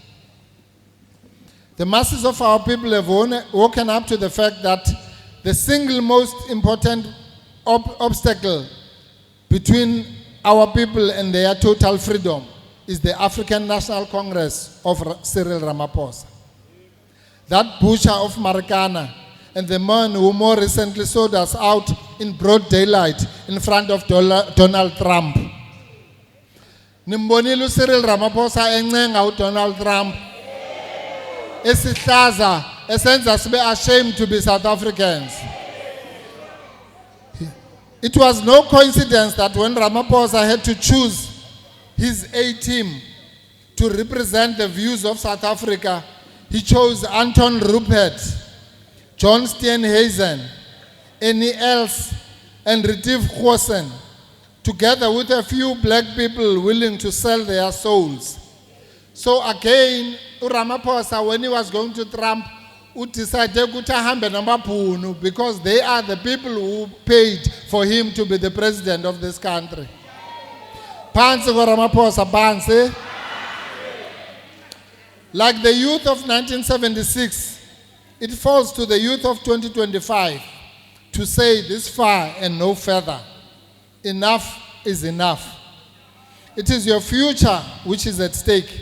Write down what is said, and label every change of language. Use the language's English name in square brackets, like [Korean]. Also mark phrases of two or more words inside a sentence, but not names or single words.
[English] The masses of our people have woken up to the fact that the single most important obstacle between our people and their total freedom is the African National Congress of Cyril Ramaphosa. That butcher of Marikana and the man who more recently sold us out in broad daylight in front of Donald Trump. [Zulu] Nimbonile Cyril Ramaphosa encenga Donald Trump. Esihlaza esenza sibe [English] ashamed to be South Africans. It was no coincidence that when Ramaphosa had to choose his A-team to represent the views of South Africa, he chose Anton Rupert, John Steenhuisen, Annie Els, and Retief Goosen, together with a few black people willing to sell their souls. So again, Ramaphosa, when he was going to Trump, decided to [Zulu] hambe namapunu [English] because they are the people who paid for him to be the president of this country. [Zulu] Phansi ko Ramaphosa, phansi. [English] Like the youth of 1976, it falls to the youth of 2025 to say this far and no further. Enough is enough. It is your future which is at stake.